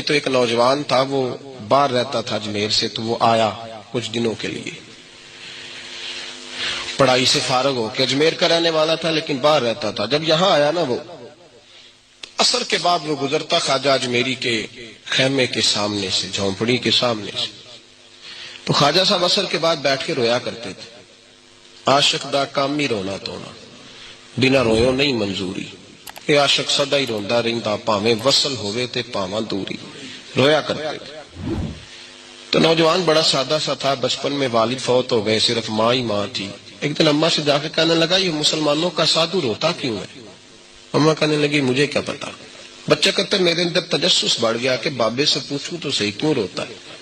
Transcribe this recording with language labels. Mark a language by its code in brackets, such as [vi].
[ur] تو ایک نوجوان تھا، وہ باہر رہتا تھا اجمیر سے، تو وہ آیا کچھ دنوں کے لیے، پڑھائی سے فارغ ہو کے، اجمیر کا رہنے والا تھا لیکن باہر رہتا تھا. جب یہاں آیا نا، وہ عصر کے بعد وہ گزرتا خواجہ اجمیری کے خیمے کے سامنے سے، جھونپڑی کے سامنے سے، تو خواجہ صاحب عصر کے بعد بیٹھ کے رویا کرتے تھے. [pa] عاشق دا کام ہی رونا تونا، بنا رویوں نہیں منظوری، کہ عاشق سدا ہی روندا رہندا، پاویں وصل ہوئے تے پاواں دوری. [ur] رویا کرتے تھے. تو نوجوان بڑا سادہ سا تھا، بچپن میں والد فوت ہو گئے، صرف ماں ہی ماں تھی. ایک دن اماں سے جا کے کہنے لگا، یہ مسلمانوں کا سادھو روتا کیوں ہے؟ اماں کہنے لگی، مجھے کیا پتا. بچہ کہتا ہے، میرے اندر تجسس بڑھ گیا کہ بابے سے پوچھوں تو صحیح کیوں روتا ہے.